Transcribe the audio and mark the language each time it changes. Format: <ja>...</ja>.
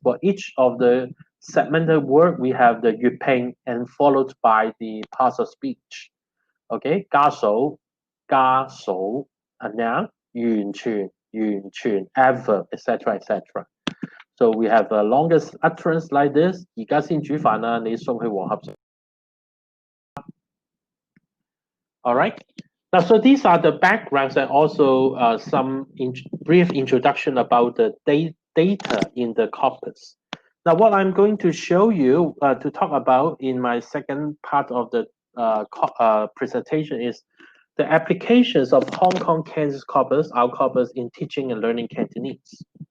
<en>For each of the segmented word, we have the yuping and followed by the parts of speech. Okay, 加數, 加數, and now 完全, 完全, ever, etc., etc. So we have a longest utterance like this.</en> <yue>而家先煮飯啦，你送去和合。</yue> <en>All right. Now, so these are the backgrounds and also some brief introduction about the data in the corpus. Now, what I'm going to show you to talk about in my second part of the presentation is the applications of Hong Kong Cantonese corpus, our corpus in teaching and learning Cantonese.</en>